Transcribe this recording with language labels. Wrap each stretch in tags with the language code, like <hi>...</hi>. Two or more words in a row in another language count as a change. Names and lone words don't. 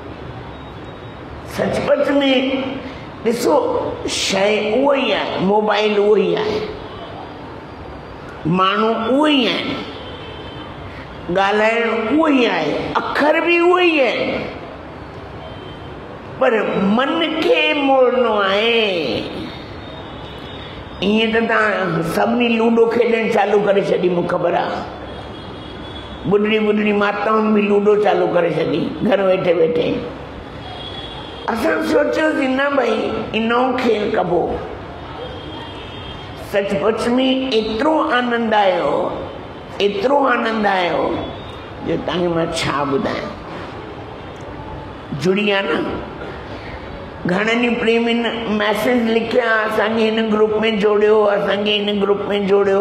<sd>सचपच में ॾिसो, शइ उहो ई आहे, मोबाइल उहो ई आहे, माण्हू उहो ई आहिनि, ॻाल्हाइण उहो ई आहे, अखर बि उहो ई आहिनि, पर मन खे मोड़नो आहे। ईअं त तव्हां सभिनी लूडो खेॾणु चालू करे छॾी, मूंखे ख़बर आहे। बुढड़ी बुढड़ी माताउनि बि लूडो चालू करे छॾी घर वेठे वेठे। असां सोचियोसीं न भई इनो खेल कबो। सचमुच में एतिरो आनंद आयो, एतिरो आनंद आयो जो तव्हांखे मां छा ॿुधायां। जुड़ी आहे न, घणनि ई प्रेमियुनि मैसेज लिखिया, असांखे हिन ग्रुप में जोड़ियो, असांखे हिन ग्रुप में जोड़ियो।</sd>